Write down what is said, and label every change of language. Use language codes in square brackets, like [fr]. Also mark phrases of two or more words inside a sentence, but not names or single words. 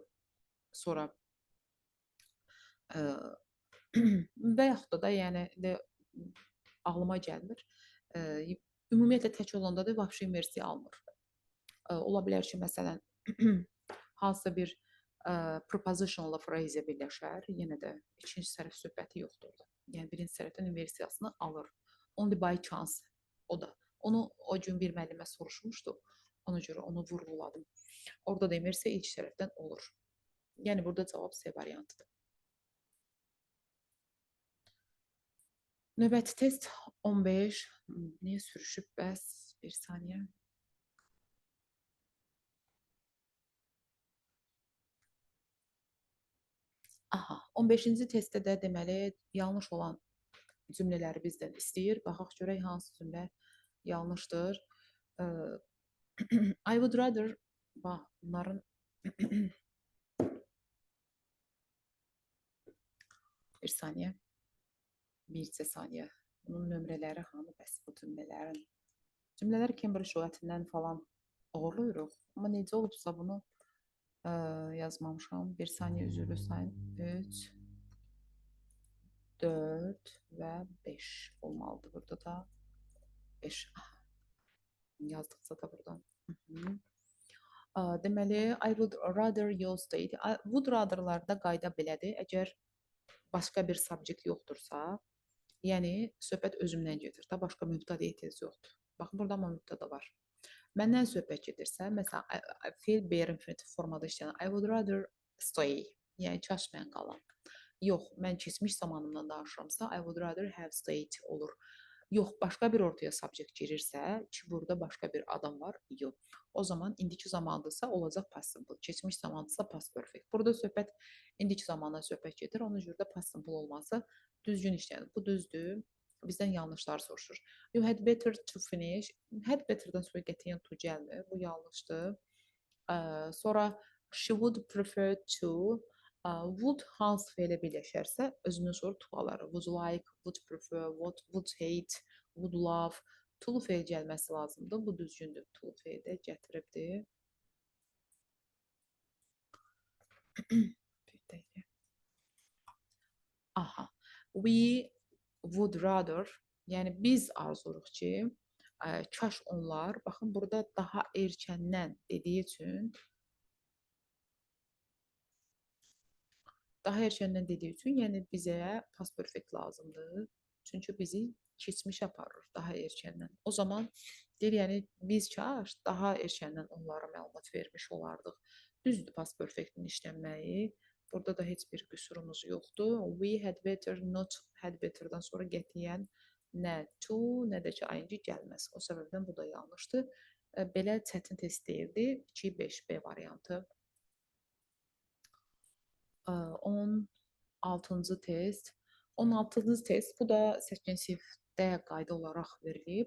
[az] Sonra və yaxud da yəni ağlıma gəlmir. Ümumiyyətlə tək olanda da vəbşi inversiya almır. Ola bilər ki, məsələn, hansısa bir prepositionla phrase birləşər, yenə də ikinci tərəf söhbəti yoxdur orada. Yəni birinci tərəfdən inversiyasını alır. [en] Only by chance [az] o da. Onu o gün bir müəllimə soruşmuşdu. Ona görə onu vurğuladım. Orada da inversiya ilk tərəfdən olur. Yəni burada cavab C variantıdır. Növbəti test 15. Niyə sürüşüb bəs? Bir saniyə. Aha, 15-ci testdə də deməli yanlış olan cümlələri bizdən istəyir. Baxaq görək hansı cümlə yanlışdır. [en] I would rather [az] bax bunların bir saniyə. Bircə saniyə. Bunun nömrələri hanı bəs bu cümlələrin? Cümlələr Cambridge lüğətindən falan oğurluyuruq. Amma necə olubsa bunu yazmamışam. Bir saniyə üzrlü sayın. 3, 4 və 5 olmalıdır burada da. 5. Yazdıqca da buradan. Deməli, [en] I would rather you stayed. Would rather'larda [az] qayda belədir. Əgər başqa bir subject yoxdursa, yəni söhbət özümdən gedir də, başqa mübtədə ehtiyac yoxdur. Baxın, burada amma mübtədə var. Məndən söhbət gedirsə, məsələn, fe'l bear infinitiv formada işləyən [en] I would rather stay, [az] yəni kaş mən qalam. Yox, mən keçmiş zamanımdan danışıramsa, [en] I would rather have stayed olur. [az] Yox, başqa bir ortaya subject girirsə, ki burada başqa bir adam var, yox. O zaman indiki zamandırsa olacaq [en] past simple, [az] keçmiş zamandırsa [en] past perfect. [az] Burada söhbət indiki zamandan söhbət gedir, ona görə də [en] past simple [az] olması düzgün işlənir. Bu düzdür. Bizdən yanlışlar soruşur. [en] You had better to finish. [az] Had better'dan sonra qətiyyən to gəlmir. Bu yanlışdır. Sonra [en] she would prefer to would [az] hansı fe'lə birləşərsə özündən sonra to alır. [en] Would like, would prefer, would hate, would love. [az] To fe'l gəlməsi lazımdır. Bu düzgündür. To fe'l də gətiribdir. Aha. [en] We would rather, [az] yəni biz arzuruq ki, kaş onlar, baxın burada daha erkəndən dediyi üçün yəni bizə [en] past perfect [az] lazımdır. Çünki bizi keçmiş aparır daha erkəndən. O zaman deyir, yəni biz kaş daha erkəndən onlara məlumat vermiş olardıq. Düzdür [en] past perfectin [az] işlənməyi. Burada da heç bir qüsurumuz yoxdur. [en] We had better, not had better'dan [az] sonra qətiyyən nə to, nə də ki ing gəlməz. O səbəbdən bu da yanlışdır. Belə çətin test deyildi. 2-5B variantı. 16-cı test. 16-cı test, bu da 8-ci sinifdə qayda olaraq verilib.